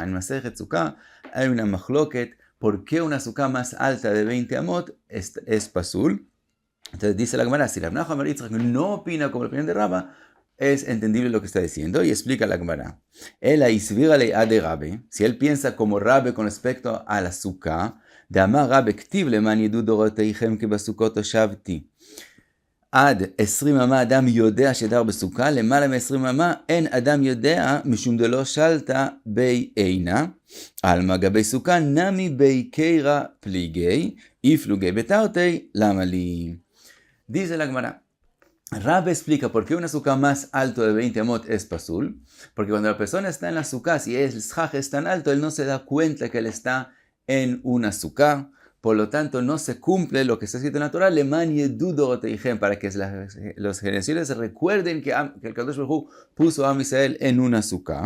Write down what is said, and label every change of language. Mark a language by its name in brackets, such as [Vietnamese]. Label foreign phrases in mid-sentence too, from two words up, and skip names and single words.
[Spanish] En Masejet Sukkah hay una machloket, ¿por qué una Sukkah más alta de 20 amot es pasul? Entonces dice la Gemara, si Rav Nachman bar Yitzhak no opina como la opinión de Rabbe, es entendible lo que está diciendo, y explica la Gemara. Si él piensa como Rabbe con respecto a la Sukkah, [Hebrew] דאמר רבי כתיב למען ידעו דרתיכם כי בסכות הושבתי. עד 20 אמה אדם יודע שדר בסוכה, למעלה מ-20 אמה אין אדם יודע משום דלא שלטה בי עינה, על מגבי סוכה נמי בי קירה פליגי, יפלוגי בתרתי, למה לי? [Spanish] Dice la Gemara, Rabbe explica por qué una sukkah más alto de 20 amot es pasul, porque cuando la persona está en la sukkah, si el shach es tan alto, él no se da cuenta que él está en una sukkah. Por lo tanto, no se cumple lo que está escrito en la Torah, [Hebrew] למען ידעו דרתיכם, [Spanish] para que los generaciones recuerden que el [Hebrew] קדוש ברוך הוא [Spanish] puso a Israel en una sukkah.